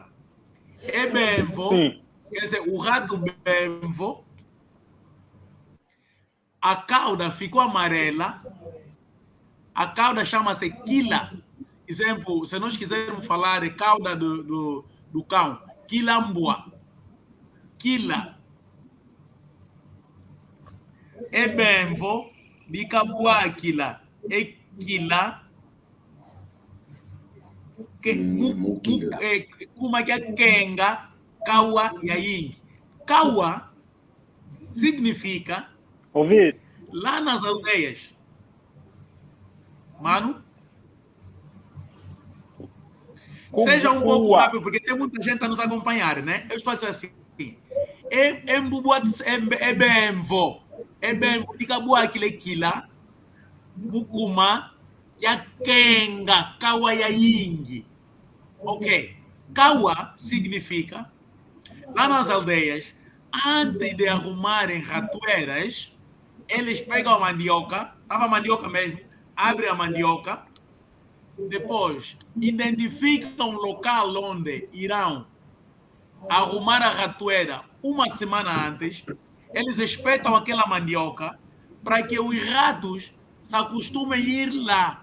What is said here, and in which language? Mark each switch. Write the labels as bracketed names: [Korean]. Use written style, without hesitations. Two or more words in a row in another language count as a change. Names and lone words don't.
[Portuguese] Ebenvo, quer dizer, o rato Benvo, a cauda ficou amarela, a cauda chama-se quila. Exemplo, se nós quisermos falar de cauda do cão, [Kimbundu] quilambua, quila. Ebenvo, bicabua quila, quila, kuma [Portuguese] que é [Kimbundu] kenga, kawa yaingi. [Portuguese] Kawa significa Ouvir. lá nas aldeias. Mano? Seja um pouco rápido, porque tem muita gente a nos acompanhar, né? Eu estou a dizer assim. [Kimbundu] Ebenvo. Ebenvo, bicabua aquele quila, bukuma, yakenga, kawa yaingi. [Portuguese] Ok. Kawa significa, lá nas aldeias, antes de arrumarem ratoeiras, eles pegam a mandioca, estava a mandioca mesmo, abrem a mandioca, depois identificam o local onde irão arrumar a ratoeira uma semana antes, eles espetam aquela mandioca para que os ratos se acostumem a ir lá.